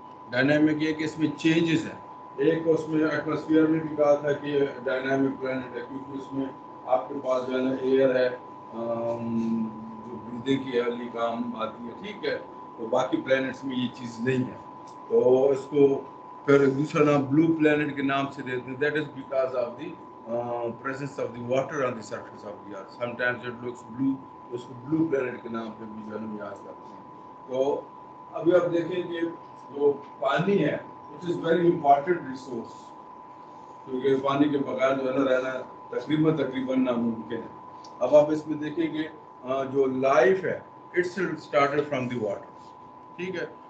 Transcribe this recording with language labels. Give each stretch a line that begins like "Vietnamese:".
Urdu: Dynamic یہ کہ اس میں چینجز ہیں. ایک اس میں ایٹماسفیئر میں بھی کہا تھا کہ ڈائنامک پلانٹ ہے کیونکہ اس میں آپ کے پاس جو ہے نا ایئر ہے جو بریدنگ کی ارلی کام آتی ہے, ٹھیک ہے. تو باقی پلانٹس میں یہ چیز نہیں ہے, تو اس کو پھر دوسرا نام بلو پلانٹ کے نام سے دیتے ہیں.
English: That is because of the presence of the water on the surface of the earth. Sometimes it looks blue,
Urdu: اس کو blue planet کے نام پہ بھی جو ہے یاد کرتے ہیں. تو ابھی آپ دیکھیں کہ جو پانی ہے
English: it is very important resource,
Urdu: کیونکہ پانی کے بغیر جو ہے نا رہنا تقریباً ناممکن ہے. اب آپ اس میں دیکھیں کہ جو لائف ہے
English: it's started from the water,
Urdu: ٹھیک ہے.